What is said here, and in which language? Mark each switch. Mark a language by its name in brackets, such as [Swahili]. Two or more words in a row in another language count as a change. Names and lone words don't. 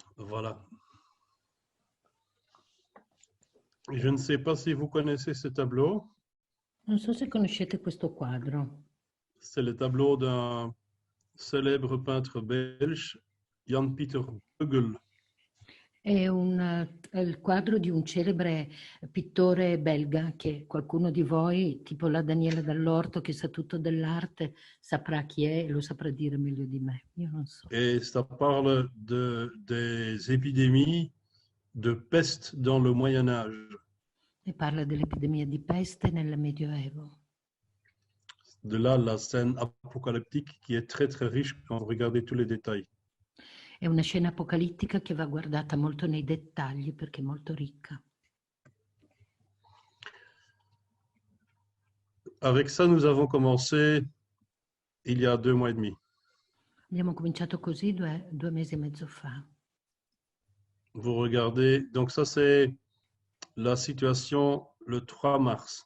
[French] Voilà. Je ne sais pas si vous connaissez ce tableau. [Italian] Non so se conoscete questo quadro. [French] C'est le tableau d'un célèbre peintre belge, Jan Pieter Bruegel. [Italian] È il quadro di un celebre pittore belga che qualcuno di voi, tipo la Daniela Dall'Orto che sa tutto dell'arte, saprà chi è e lo saprà dire meglio di me. Io non so. [French] Et ça parle des épidémies de peste dans le Moyen Âge. [Italian] E parla dell'epidemia di peste nel Medioevo. [French] De là, la scène apocalyptique qui est très très riche quand vous regardez tous les détails. [Italian] È una scena apocalittica che va guardata molto nei dettagli perché è molto ricca. [French] Avec ça, nous avons commencé il y a 2 mois et demi. [Italian] Abbiamo cominciato così due mesi e mezzo fa. [French] Vous regardez, donc ça c'est la situation le 3 mars.